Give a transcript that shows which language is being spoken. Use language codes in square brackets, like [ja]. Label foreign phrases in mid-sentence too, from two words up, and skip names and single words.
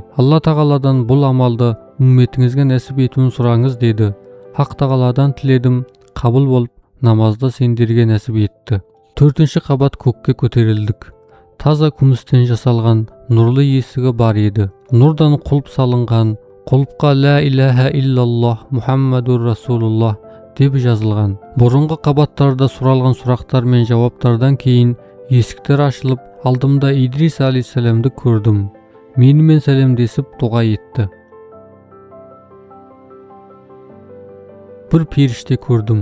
[kk] Алла тағаладан бұл амалды үмметіңізге нәсіп етуін сұраңыз деді. Хақ тағаладан тіледім, қабыл болып, намазды сендерге нәсіп етті. Төртінші қабат көкке көтерілдік. Таза күмістен жасалған нұрлы есігі бар еді. Нұрдан құлып салынған, құлыпқа [ar] لا إله إلا الله محمد رسول الله [kk] деп жазылған. Бұрынғы қабаттарда сұралған сұрақтар мен жауаптардан кейін есіктер ашылып, алдымда Идрис алейхиссаламды көрдім. Менімен сәлемдесіп дуа етті. Bir періште көрдім.